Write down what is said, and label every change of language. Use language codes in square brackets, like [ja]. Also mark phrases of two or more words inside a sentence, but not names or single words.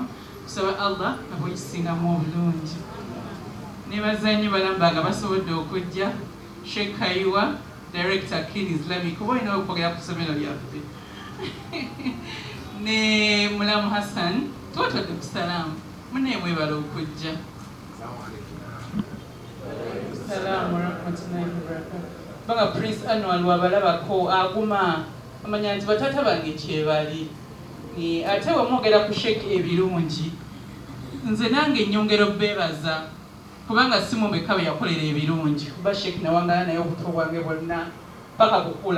[lg] Tusaba Allah nabo kisingamu obulungi. Nebaza nnyo balambanga basobodde okujja. Sheikh Kaiwa, Director Kin Islamic, kuba olina okwogera ku ssomero lyaffe. Ne Mulamu Hassan, tubatwadde ku salaamu. Munne mwebale okujja. [ar] السلام ورحمة الله وبركاته. [lg] Banga Prince Anwar wabalabako aguma amanya nti batata bange kyebali. Ate wamwogera ku Sheikh ebirungi, nze nange nnyongera obbeebaza kubanga si mumeka bwe yakolera ebirungi. Kuba Sheikh nawangala naye obuto bwange bwonna paka kukula.